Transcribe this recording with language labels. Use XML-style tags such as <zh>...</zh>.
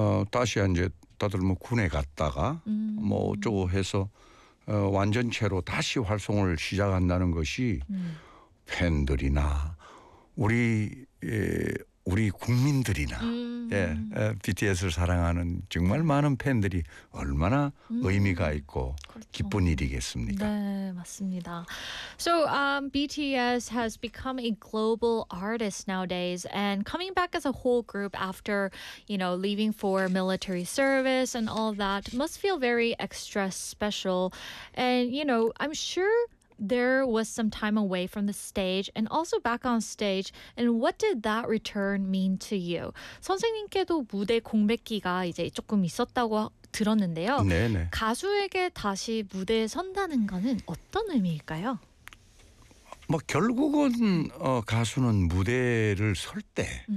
<ko>다시 이제 다들 뭐 군에 갔다가 뭐 어쩌고 해서 완전체로 다시 활동을 시작한다는 것이 팬들이나 우리 국민들이나 BTS를 사랑하는 정말 많은 팬들이 얼마나 의미가 있고 그렇죠. 기쁜 일이겠습니까? 네, 맞습니다.</ko> <en>So BTS has become a global artist nowadays and coming back as a whole group after, you know, leaving for military service and all that must feel very extra special. And, you know, I'm sure there was some time away from the stage and also back on stage. And what did that return mean to you?</en> <ko>선생님께도 무대 공백기가 이제 조금 있었다고 들었는데요. 네네. 가수에게 다시 무대에 선다는 것은 어떤 의미일까요? 뭐 결국은 가수는 무대를 설 때</ko>